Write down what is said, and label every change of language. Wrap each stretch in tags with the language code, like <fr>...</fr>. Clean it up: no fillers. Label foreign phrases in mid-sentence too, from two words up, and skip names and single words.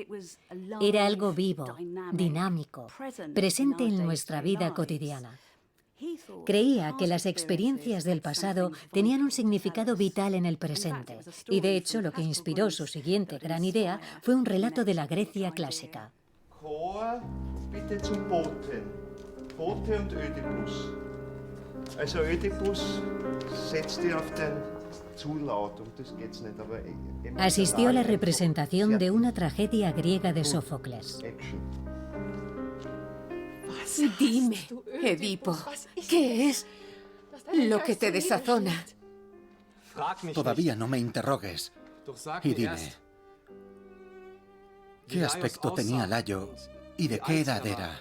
<es>Era algo vivo, dinámico, presente en nuestra vida cotidiana. Creía que las experiencias del pasado tenían un significado vital en el presente, y de hecho lo que inspiró su siguiente gran idea fue un relato de la Grecia clásica.</es> <de>Chor, bitte zum Boten. Bote und Ödipus. Also Ödipus, setz dich auf den Zulaut, um das geht's nicht, aber</de> <es>Asistió a la representación de una tragedia griega de Sófocles. Dime, Edipo, ¿qué es lo que te desazona? Todavía no me interrogues. Y dime, ¿qué aspecto tenía Layo y de qué edad era?</es>